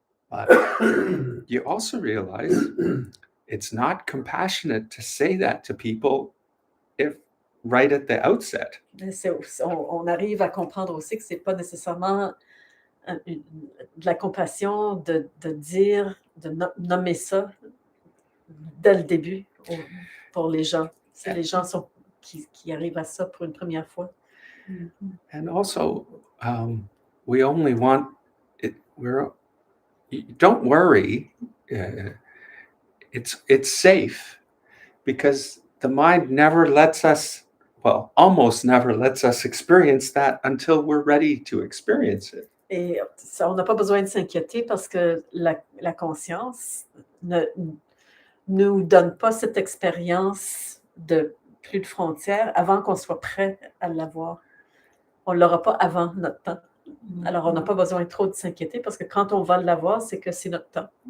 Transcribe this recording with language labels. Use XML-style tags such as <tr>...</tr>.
<en>But you also realize it's not compassionate to say that to people if right at the outset.</en> <fr>On arrive à comprendre aussi que ce n'est pas nécessairement de la compassion de dire, de nommer ça dès le début pour les gens. Si les gens qui arrivent à ça pour une première fois.</fr> <en>And also, we only want it. Don't worry. It's safe because the mind never lets us. Well, almost never lets us experience that until we're ready to experience it.</en> <fr>Et ça, on n'a pas besoin de s'inquiéter parce que la conscience ne nous donne pas cette expérience de plus de frontières avant qu'on soit prêt à l'avoir. On ne l'aura pas avant notre temps. Alors, on n'a pas besoin trop de s'inquiéter parce que quand on va l'avoir, c'est que c'est notre temps.</fr>